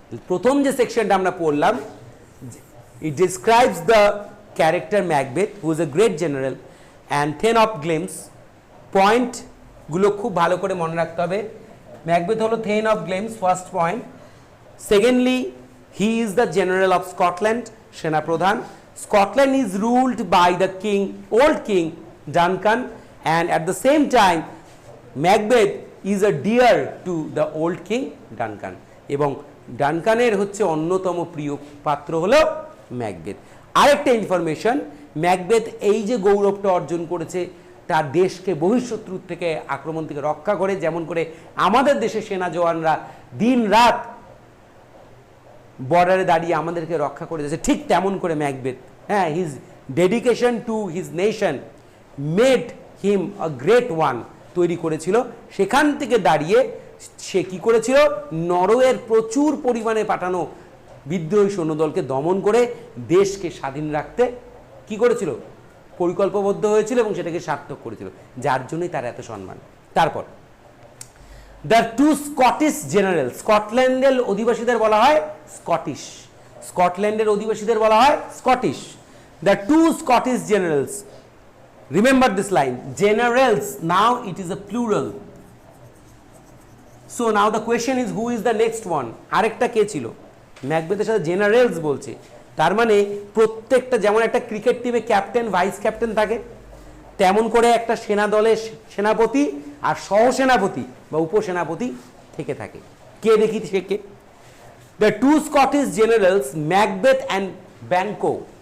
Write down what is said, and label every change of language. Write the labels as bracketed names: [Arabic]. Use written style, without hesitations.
[Bangla] প্রথম যে সেকশনটা আমরা পড়লাম, [English] It describes the character Macbeth, who is a great general and thane of Glamis. [Bangla] পয়েন্টগুলো খুব ভালো করে মনে রাখতে হবে। ম্যাকবেথ হলো then of গ্লেমস, [English] First point. Secondly, he is the general of Scotland, সেনাপ্রধান। Scotland is ruled by the king, old king Duncan, and at the same time Macbeth is a dear to the old king Duncan, [Bangla] এবং ডানকানের হচ্ছে অন্যতম প্রিয় পাত্র হলো Macbeth. আরেকটা information, Macbeth এই যে গৌরবটা অর্জন করেছে, তার দেশকে বহিঃশত্রুর থেকে, আক্রমণ থেকে রক্ষা করে, যেমন করে আমাদের দেশের সেনা জওয়ানরা দিন রাত বর্ডারে দাঁড়িয়ে আমাদেরকে রক্ষা করে যাচ্ছে, ঠিক তেমন করে ম্যাকবেথ, হ্যাঁ, [English] his dedication to his nation made him a great one [Bangla] তৈরি করেছিল। সেখান থেকে দাঁড়িয়ে সে কি করেছিল? নরওয়ের প্রচুর পরিমাণে পাঠানো বিদ্রোহী সৈন্যদলকে দমন করে দেশকে স্বাধীন রাখতে কি করেছিল? পরিকল্পবদ্ধ হয়েছিল এবং সেটাকে সার্থক করেছিল, যার জন্যই তার এত সম্মান। তারপর [English] the two Scottish general, [Bangla] স্কটল্যান্ডের অধিবাসীদের বলা হয় স্কটিশ, স্কটল্যান্ডের অধিবাসীদের বলা হয় Scottish. [English] The two Scottish generals Remember this line, generals, now it is a plural. So now the question is, who is the next one? [Bangla] আরেকটা কে ছিল? ম্যাকবেথের সাথে জেনারেলস বলছে, তার মানে প্রত্যেকটা, যেমন একটা ক্রিকেট টিমে ক্যাপ্টেন ভাইস ক্যাপ্টেন থাকে, তেমন করে একটা সেনা দলের সেনাপতি আর সহসেনাপতি বা উপসেনাপতি থেকে থাকে। কে দেখি সে কে? [English] The two Scottish generals Macbeth and Banquo.